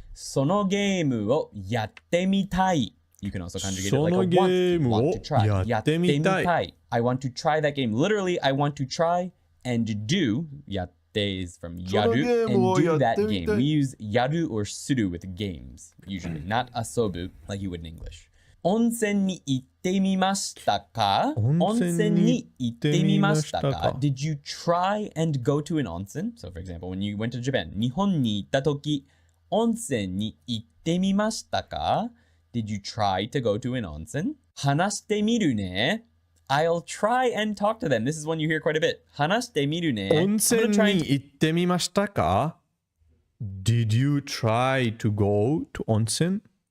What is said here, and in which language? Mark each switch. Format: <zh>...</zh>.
<ja>そのゲームをやってみたい</ja> <en>You can also conjugate it like a want to try.</en> <ja>やってみたい</ja> <en>I want to try that game. Literally, I want to try and do. やって is from やる and do that game. We use やる or する with games, usually. Not 遊ぶ like you would in English.</en> <ja>温泉に行ってみましたか温泉に行ってみましたか</ja> <en>Did you try and go to an onsen? So for example, when you went to Japan,</en> <ja>日本に行ったとき、温泉に行ってみましたか</ja> <en>Did you try to go to an onsen?</en> <ja>話してみるね</ja> <en>I'll try and talk to them. This is one you hear quite a bit.</en> <ja>話してみるね温泉に行ってみましたか</ja> <en>Did you try to go to onsen?</en>